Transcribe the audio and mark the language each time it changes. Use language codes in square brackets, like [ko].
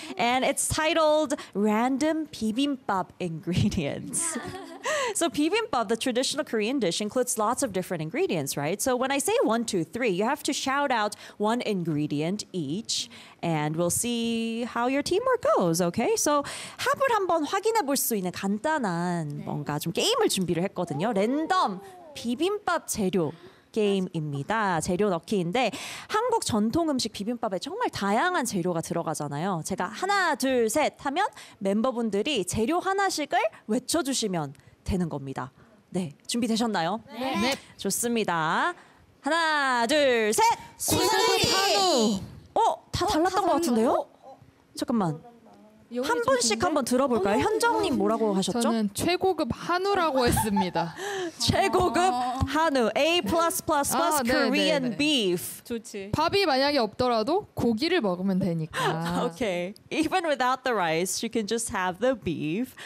[en] And it's titled Random Bibimbap Ingredients. So bibimbap, the traditional Korean dish, includes lots of different ingredients, right? So when I say 1, 2, 3, you have to shout out one ingredient each, and we'll see how your teamwork goes, okay? [ko] So 합을 한번 확인해 볼 수 있는 간단한 뭔가 좀 게임을 준비를 했거든요. 랜덤 비빔밥 재료 게임입니다. 재료 넣기인데 한국 전통 음식 비빔밥에 정말 다양한 재료가 들어가잖아요. 제가 하나, 둘, 셋 하면 멤버분들이 재료 하나씩을 외쳐주시면 되는 겁니다. 네, 준비되셨나요? 네. 좋습니다. 하나, 둘, 셋! 구슬리! 다 달랐던 다것 같은데요? 잠깐만. 한 분씩 한번 들어볼까요? 현정님 뭐라고 하셨죠? 저는 최고급 한우라고 했습니다. 최고급 한우. [en] A++++ Korean beef. [ko] 좋지. 밥이 만약에 없더라도 고기를 먹으면 되니까. [en] Okay. Even without the rice, you can just have the beef.